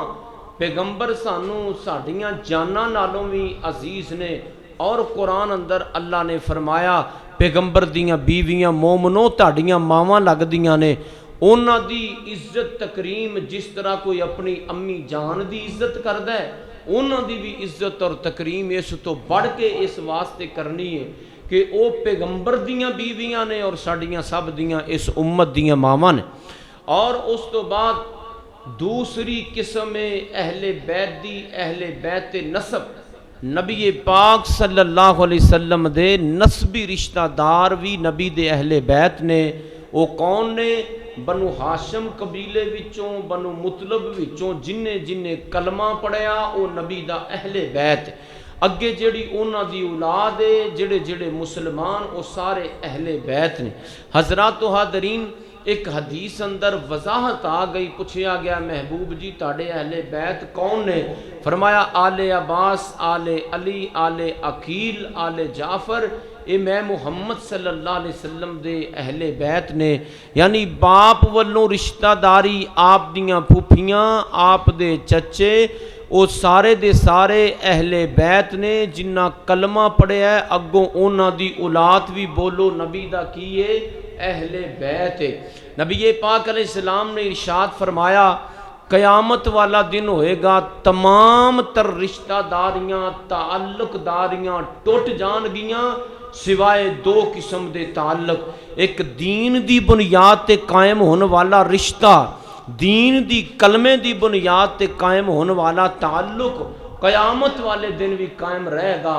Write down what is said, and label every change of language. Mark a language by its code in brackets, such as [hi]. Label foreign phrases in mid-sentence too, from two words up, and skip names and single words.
[pa] پیغمبر سانو ساڈیاں جاناں نالوں بھی عزیز نے، اور قرآن اندر اللہ نے فرمایا پیغمبر دیاں بیویاں مومنوں تاڑیاں ماواں لگ دیاں نے، انہاں دی عزت تکریم جس طرح کوئی اپنی امی جان دی عزت کردہ ہے، انہاں دی بھی عزت اور تکریم اس تو بڑھ کے اس واسطے کرنی ہے کہ او پیغمبر دیاں بیویاں نے اور ساڑیاں سب دیاں اس امت دیاں ماواں نے۔ اور اس تو بعد دوسری قسم اہل بیت دی، اہل بیت نسب، نبی پاک [ar] صلی اللہ علیہ وسلم [pa] دے نسبی رشتہ دار بھی نبی دے اہل بیت نے۔ وہ کون نے؟ بنو ہاشم قبیلے وچوں، بنو مطلب وچوں جنہیں کلمہ پڑھیا وہ نبی دا اہل بیت۔ اگے جڑی انہاں دی اولاد ہے، جڑے مسلمان، وہ سارے اہل بیت نے۔ حضرات و حاضرین، ایک حدیث اندر وضاحت آ گئی، پوچھیا گیا محبوب جی تاڑے اہل بیت کون نے؟ فرمایا آل عباس، آل علی، آل عقیل، آل جعفر، اے میں محمد [ar] صلی اللہ علیہ وسلم [pa] دے اہل بیت نے۔ یعنی باپ والوں رشتہ داری، آپ دیاں پھوپھیاں، آپ دے چچے، وہ سارے دے سارے اہل بیت نے جنہ کلمہ پڑھیا ہے، اگوں انہاں دی اولاد بھی بولو نبی دا کیے اہل بیت ہے۔ نبی پاک [ar] علیہ السلام [pa] نے ارشاد فرمایا قیامت والا دن ہوئے گا، تمام تر رشتہ داریاں، تعلق داریاں ٹوٹ جان گیاں، سوائے دو قسم دے تعلق، ایک دین دی بنیاد تے قائم ہونے والا رشتہ، دین دی کلمے دی بنیاد تے قائم ہونے والا تعلق قیامت والے دن بھی قائم رہے گا۔